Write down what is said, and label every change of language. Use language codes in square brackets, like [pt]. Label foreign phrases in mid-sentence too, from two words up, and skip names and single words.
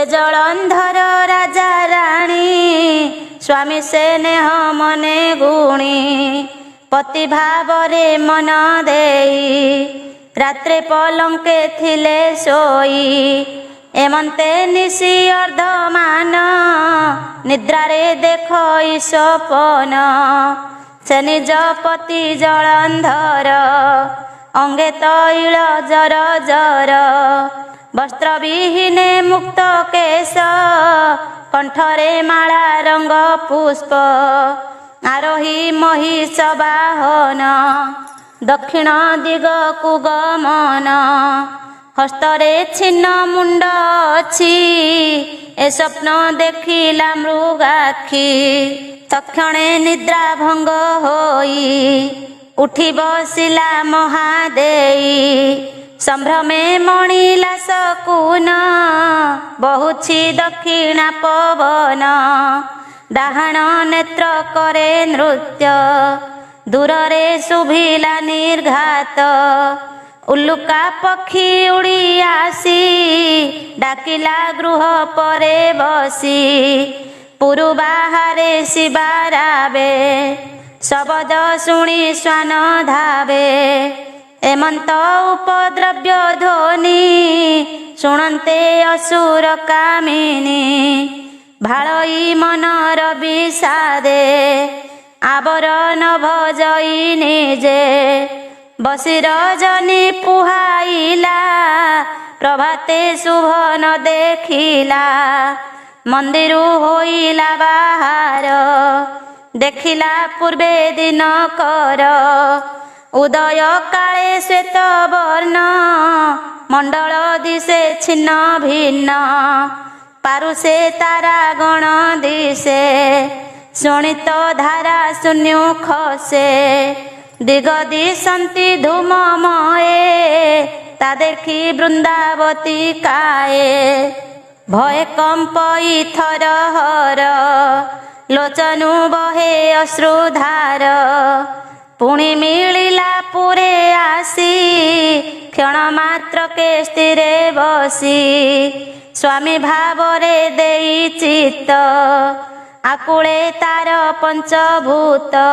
[or] ଜଳନ୍ଧର ରାଜା ରାଣୀ ସ୍ୱାମୀ ସେ ନେହ ମନେ ଗୁଣି ପତି ଭାବରେ ମନ ଦେଇ ରାତ୍ରେ ପଲଙ୍କେ ଥିଲେ ସୋଇ ଏମନ୍ତେ ନିଶି ଅର୍ଧମାନ ନିଦ୍ରାରେ ଦେଖ ସପନ ସେ ନିଜ ପତି ଜଳନ୍ଧର ଅଙ୍ଗେ ତୈଳ ଜର ଜର ବସ୍ତ୍ର ବିହୀନେ ମୁକ୍ତ କେଶ କଣ୍ଠରେ ମାଳା ରଙ୍ଗ ପୁଷ୍ପ ଆରୋହୀ ମହିଷ ବାହନ ଦକ୍ଷିଣ ଦିଗ କୋ ଗମନ ହସ୍ତରେ ଛିନ୍ନ ମୁଣ୍ଡ ଅଛି ଏ ସ୍ୱପ୍ନ ଦେଖିଲା ମୃଗାକ୍ଷୀ ତକ୍ଷଣେ ନିଦ୍ରା ଭଙ୍ଗ ହୋଇ ଉଠି ବସିଲା ମହାଦେଈ ସମ୍ଭ୍ରମେ ମଣିଲା ସକୁନ ବହୁଛି ଦକ୍ଷିଣା ପବନ ଡାହାଣ ନେତ୍ର କରେ ନୃତ୍ୟ ଦୂରରେ ଶୁଭିଲା ନିର୍ଘାତ ଉଲ୍ଲୁକା ପକ୍ଷୀ ଉଡ଼ି ଆସି ଡାକିଲା ଗୃହ ପରେ ବସି ପୁରୁ ବାହାରେ ଶିବାରାବେ ଶବ୍ଦ ଶୁଣି ଶ୍ୱାନ ଧାବେ ଏମନ୍ତ ଉପଦ୍ରବ୍ୟ ଧ୍ୱନି ଶୁଣନ୍ତେ ଅସୁର କାମିନୀ ଭାଳଇ ମନର ବିଷାଦେ ଆବରଣ ଭଜଇ ନିଜେ ବସି ରଜନୀ ପୁହାଇଲା ପ୍ରଭାତେ ଶୁଭ ନ ଦେଖିଲା ମନ୍ଦିରୁ ହୋଇଲା ବାହାର ଦେଖିଲା ପୂର୍ବେ ଦିନ କର ଉଦୟ କାଳେ ଶ୍ୱେତ ବର୍ଣ୍ଣ ମଣ୍ଡଳ ଦିଶେ ଛିନ୍ନ ଭିନ୍ନ ପାରୁଷେ ତାରା ଗଣ ଦିଶେ ଶୋଣିତ ଧାରା ଶୂନ୍ୟ ଖସେ ଦିଗ ଦିଶନ୍ତି ଧୂମମୟେ ତା ଦେଖି ବୃନ୍ଦାବତୀ କାୟେ ଭୟ କମ୍ପଇ ଥର ହର ଲୋଚନୁ ବହେ ଅଶ୍ରୁଧାର ପୁଣି ମିଳିଲା ପୁରେ ଆସି କ୍ଷଣ ମାତ୍ର କେ ସ୍ଥିରେ ବସି ସ୍ୱାମୀ ଭାବରେ ଦେଇ ଚିତ୍ତ ଆକୁଳେ ତାର ପଞ୍ଚଭୂତ